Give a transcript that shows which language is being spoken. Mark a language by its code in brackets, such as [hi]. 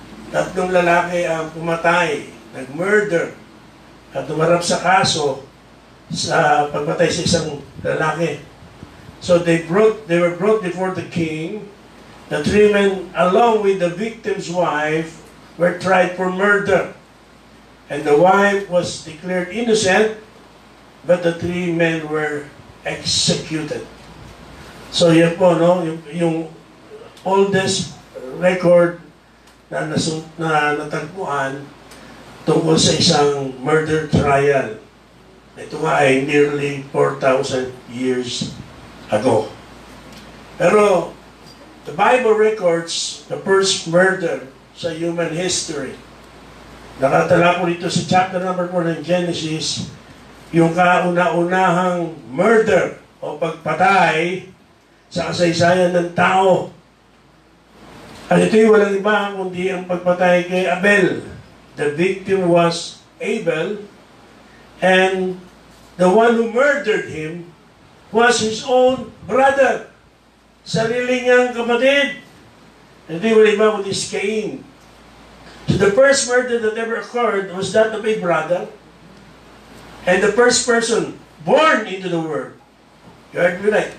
[tl] 3 lalaki ang pumatay, nag-murder, at tumarap sa kaso sa pagpatay sa isang lalaki. [en] So they were brought before the king. The 3 men, along with the victim's wife, were tried for murder. And the wife was declared innocent, but the 3 men were executed. [tl] So yan po, no? Yung [en] oldest record [tl] na natagpuan tungkol sa isang murder trial. Ito nga ay [en] nearly 4,000 years ago. [tl] Pero [en] the Bible records the first murder sa human history. [tl] Nakatala po dito sa chapter number 4 ng Genesis, yung kauna-unahang murder o pagpatay sa kasaysayan ng tao. At ito'y walang iba kundi ang pagpatay kay Abel. [en] The victim was Abel, and the one who murdered him was his own brother. [tl] Sarili niyang kapatid. Ito'y walang iba kundi Cain. [en] So the first murder that ever occurred was that of a brother, and the first person born into the world. You heard me right?